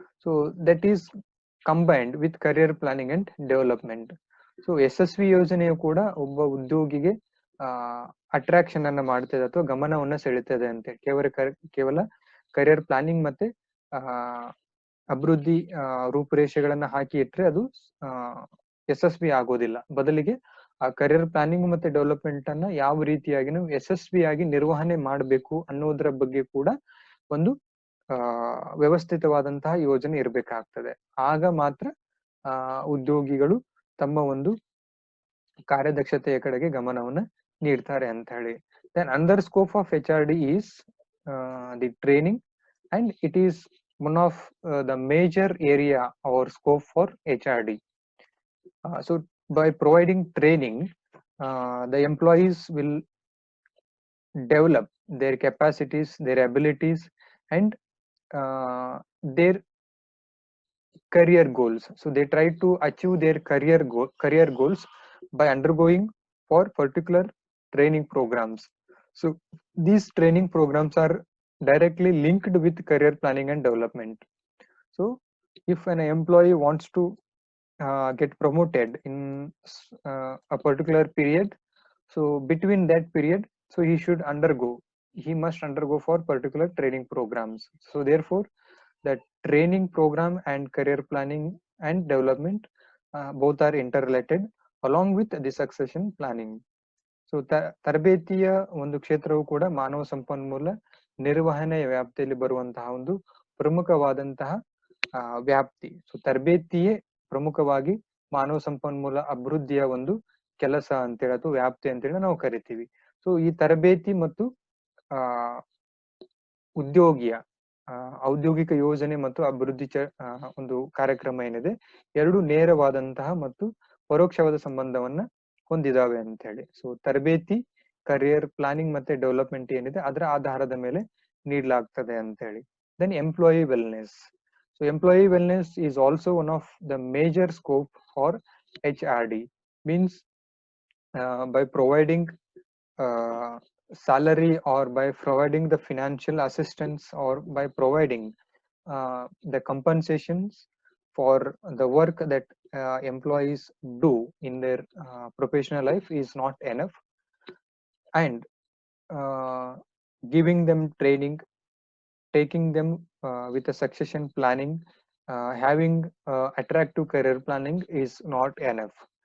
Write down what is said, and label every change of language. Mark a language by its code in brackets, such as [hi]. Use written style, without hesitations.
[en] So that is combined with career planning and development. [kn] So ಯಶಸ್ವಿ ಯೋಜನೆಯು ಕೂಡ ಒಬ್ಬ ಉದ್ಯೋಗಿಗೆ ಅಟ್ರಾಕ್ಷನ್ ಅನ್ನ ಮಾಡ್ತದೆ ಅಥವಾ ಗಮನವನ್ನ ಸೆಳೆತದೆ ಅಂತ. ಕೇವಲ ಕರಿಯರ್ ಪ್ಲಾನಿಂಗ್ ಮತ್ತೆ ಅಭಿವೃದ್ಧಿ ರೂಪುರೇಷೆಗಳನ್ನ ಹಾಕಿ ಇಟ್ರೆ ಅದು ಯಶಸ್ವಿ ಆಗೋದಿಲ್ಲ. ಬದಲಿಗೆ ಆ ಕರಿಯರ್ ಪ್ಲಾನಿಂಗ್ ಮತ್ತೆ ಡೆವಲಪ್ಮೆಂಟ್ ಅನ್ನ ಯಾವ ರೀತಿಯಾಗಿ ನಾವು ಯಶಸ್ವಿಯಾಗಿ ನಿರ್ವಹಣೆ ಮಾಡಬೇಕು ಅನ್ನೋದ್ರ ಬಗ್ಗೆ ಕೂಡ ಒಂದು ವ್ಯವಸ್ಥಿತವಾದಂತಹ ಯೋಜನೆ ಇರಬೇಕಾಗ್ತದೆ. ಆಗ ಮಾತ್ರ ಉದ್ಯೋಗಿಗಳು ತಮ್ಮ ಒಂದು ಕಾರ್ಯದಕ್ಷತೆಯ ಕಡೆಗೆ ಗಮನವನ್ನ ನೀಡ್ತಾರೆ ಅಂತ ಹೇಳಿ. [en] Then under scope of HRD is the training, and it is one of the major area or scope for HRD. So by providing training, the employees will develop their capacities, their abilities, and their career goals. So they try to achieve their career goals by undergoing for particular training programs. So these training programs are directly linked with career planning and development. So if an employee wants to get promoted in a particular period, so between that period, so he must undergo for particular training programs. So therefore the training program and career planning and development both are interrelated along with the succession planning. [kn] So ತರಬೇತಿಯ ಒಂದು ಕ್ಷೇತ್ರವು ಕೂಡ ಮಾನವ ಸಂಪನ್ಮೂಲ ನಿರ್ವಹಣೆಯ ವ್ಯಾಪ್ತಿಯಲ್ಲಿ ಬರುವಂತಹ ಒಂದು ಪ್ರಮುಖವಾದಂತಹ ವ್ಯಾಪ್ತಿ. ಸೊ ತರಬೇತಿಯೇ ಪ್ರಮುಖವಾಗಿ ಮಾನವ ಸಂಪನ್ಮೂಲ ಅಭಿವೃದ್ಧಿಯ ಒಂದು ಕೆಲಸ ಅಂತೇಳಿ ಅಥವಾ ವ್ಯಾಪ್ತಿ ಅಂತೇಳಿ ನಾವು ಕರಿತೀವಿ. ಸೊ ಈ ತರಬೇತಿ ಮತ್ತು ಉದ್ಯೋಗಿಯ ಔದ್ಯೋಗಿಕ ಯೋಜನೆ ಮತ್ತು ಅಭಿವೃದ್ಧಿ ಒಂದು ಕಾರ್ಯಕ್ರಮ ಏನಿದೆ, ಎರಡು ನೇರವಾದಂತಹ ಮತ್ತು ಪರೋಕ್ಷವಾದ ಸಂಬಂಧವನ್ನ ಹೊಂದಿದಾವೆ ಅಂತ ಹೇಳಿ. ಸೊ ತರಬೇತಿ, ಕರಿಯರ್ ಪ್ಲಾನಿಂಗ್ ಮತ್ತೆ ಡೆವಲಪ್ಮೆಂಟ್ ಏನಿದೆ ಅದರ ಆಧಾರದ ಮೇಲೆ ನೀಡಲಾಗ್ತದೆ ಅಂತ ಹೇಳಿ. [en] Then employee wellness. So employee wellness is also one of the major scope for HRD. Means by providing salary or by providing the financial assistance or by providing the compensations for the work that employees do in their professional life is not enough, and giving them training, taking them with a succession planning, having attractive career planning is not enough.